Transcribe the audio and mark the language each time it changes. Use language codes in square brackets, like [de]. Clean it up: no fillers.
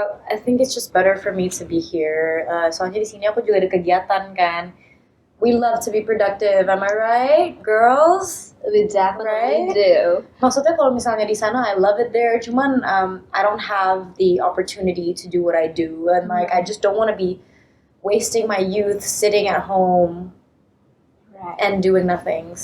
[en] I think it's just better for me to be here. [id] Soalnya di sini aku juga ada kegiatan kan. [en] We love to be productive, am I right, girls? We definitely Right? do. [id] Maksudnya kalau misalnya di sana, [en] I love it there. Cuman I don't have the opportunity to do what I do, and like I just don't want to be wasting my youth sitting at home and doing nothing.